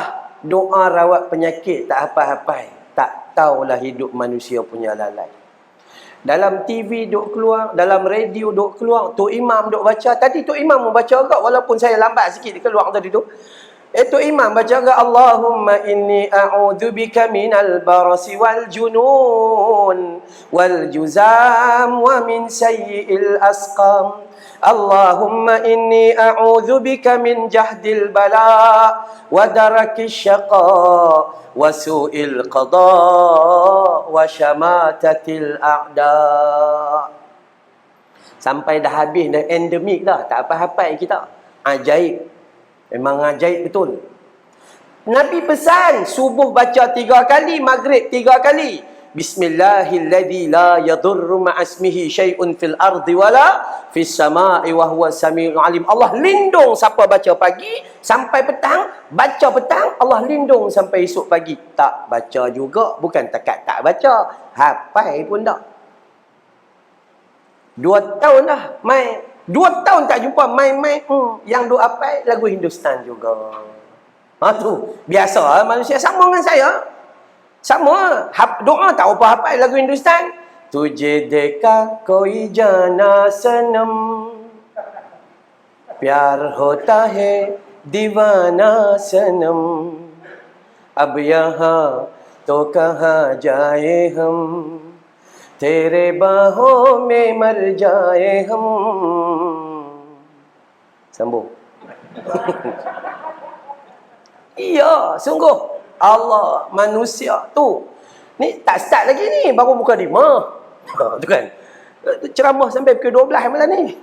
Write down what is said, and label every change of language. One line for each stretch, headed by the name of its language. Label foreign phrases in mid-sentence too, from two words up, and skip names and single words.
Malay: Doa rawat penyakit tak hafal-hafal. Tak tahulah hidup manusia punya lalai. Dalam TV duk keluar, dalam radio duk keluar, Tok Imam duk baca. Tadi Tok Imam membaca agak, walaupun saya lambat sikit dia keluar tadi tu. Tok Imam baca agak,
Arabic: اللهم إني أعوذ بك من البرص والجنون والجذام ومن سيئ الأسقام. اللهم إني أعوذ بك من جهد البلاء ودرك الشقاء وسوء القضاء وشماتة الأعداء.
Malay: Sampai dah habis, dah endemik dah, tak apa-apa kita. Ajaib. Memang ajaib betul. Nabi pesan subuh baca 3 kali, maghrib 3 kali.
Arabic: بسم الله الذي لا يضر مع اسمه شيء في الأرض ولا في السماء وهو السميع العليم.
Malay: Allah lindung siapa baca pagi sampai petang, baca petang, Allah lindung sampai esok pagi. Tak baca juga, bukan takat tak baca, hafal pun tak. 2 tahun dah main. 2 tahun tak jumpa main-main. Yang duk hafal lagu Hindustan juga. Tu biasa manusia sama dengan saya. Sama, doa tak apa hafal lagu Hindustan.
Hindi: तुझे देखा कोई जाना सनम, प्यार होता है दीवाना सनम, अब यहाँ तो कहाँ जाए हम, तेरे बाहों में मर जाए हम.
Malay: Sambung. Iya, sungguh. Allah, manusia tu. Ni tak start lagi ni, baru buka 5. Tu kan. Ceramah sampai pukul 12 malam ni.